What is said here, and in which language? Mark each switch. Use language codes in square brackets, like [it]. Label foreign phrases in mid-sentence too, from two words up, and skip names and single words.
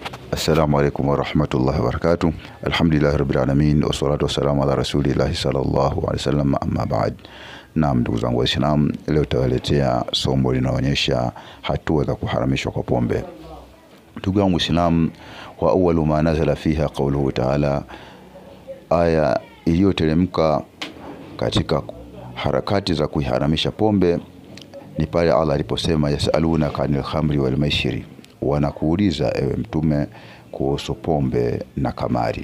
[ar] السلام عليكم ورحمة الله وبركاته. الحمد لله رب العالمين، والصلاة والسلام على رسول الله صلى الله عليه وسلم، أما بعد. [sw] Naam, ndugu zangu Waislamu, leo tutawaletea somo linaonyesha hatua za kuharamishwa kwa pombe. Ndugu zangu Waislamu, [ar] وأول ما نزل فيها قوله تعالى, [sw] aya iliyoteremka katika harakati za kuiharamisha pombe ni pale Allah aliposema [ar] يسألونك عن الخمر والميسر, [sw] wanakuuliza ewe mtume kuhusu pombe na kamari.